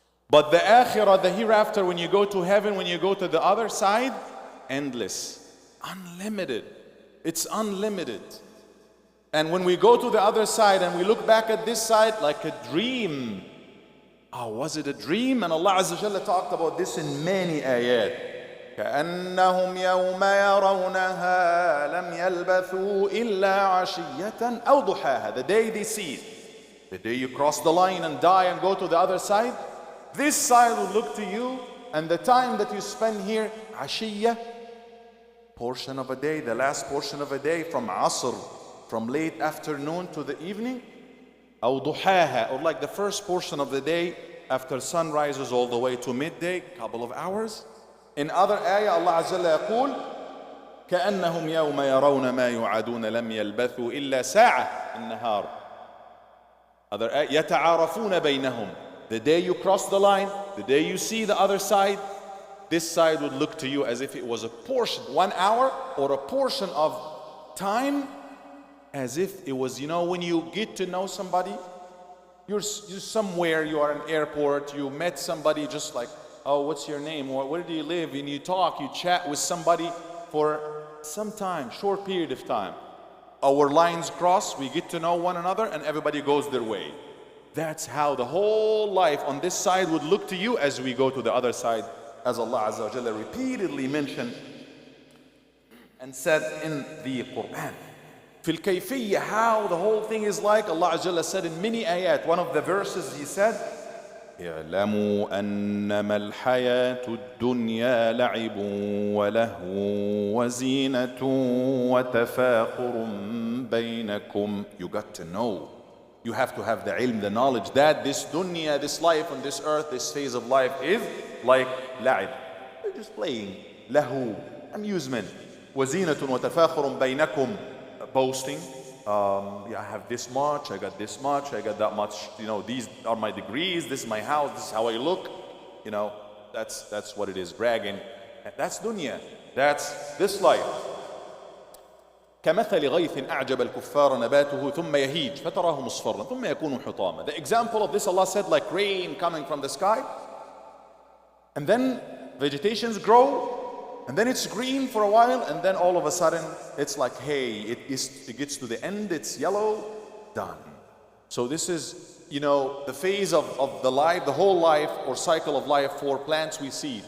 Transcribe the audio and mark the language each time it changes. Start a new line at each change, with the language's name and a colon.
English: But the akhirah, the hereafter, when you go to heaven, when you go to the other side, endless, unlimited. It's unlimited. And when we go to the other side and we look back at this side like a dream. Oh, was it a dream? And Allah Azza wa Jalla talked about this in many ayat.
Arabic: كأنهم يوم يرونها لم يلبثوا إلا عشية أو ضحاها.
English: The day they see it, the day you cross the line and die and go to the other side, this side will look to you, and the time that you spend here,
Arabic: عشية,
English: portion of a day, the last portion of a day, from Asr, from late afternoon to the evening,
Arabic: أو ضحاها,
English: or like the first portion of the day after sun rises all the way to midday, couple of hours. In other ayah,
Arabic: Allah Azza wa Jalla يقول كأنهم يوم يرون ما يوعدون لم يلبثوا إلا ساعة النهار.
English: Other ayah,
Arabic: يتعارفون بينهم.
English: The day you cross the line, the day you see the other side, this side would look to you as if it was a portion, 1 hour, or a portion of time, as if it was, when you get to know somebody, you're somewhere, you are in an airport, you met somebody just like, oh, what's your name? Where do you live? And you talk, you chat with somebody for some time, short period of time. Our lines cross, we get to know one another, and everybody goes their way. That's how the whole life on this side would look to you as we go to the other side, as Allah Azza wa Jalla repeatedly mentioned and said in the Quran.
Arabic: في الكيفية,
English: how the whole thing is like, Allah Azza wa Jalla said in many ayat. One of the verses He said,
Arabic: اعلموا أنما الحياة الدنيا لعب ولهو وزينة وتفاخر بينكم.
English: You got to know. You have to have the ilm, the knowledge that this dunya, this life on this earth, this phase of life is like la'ib. They're just playing. Lahu, amusement.
Arabic: وزينة وتفاخر بينكم,
English: boasting. I have this much, I got this much, I got that much, these are my degrees, this is my house, this is how I look, that's what it is, bragging. That's dunya, that's this life.
Arabic: كمثل غيث أعجب الكفار نباته ثم يهيج فتراه مصفرا ثم يكون حطاما.
English: The example of this, Allah said, like rain coming from the sky, and then vegetations grow, and then it's green for a while, and then all of a sudden it's like, hey, it gets to the end, it's yellow, done. So this is, the phase of the life, the whole life or cycle of life for plants. We see it.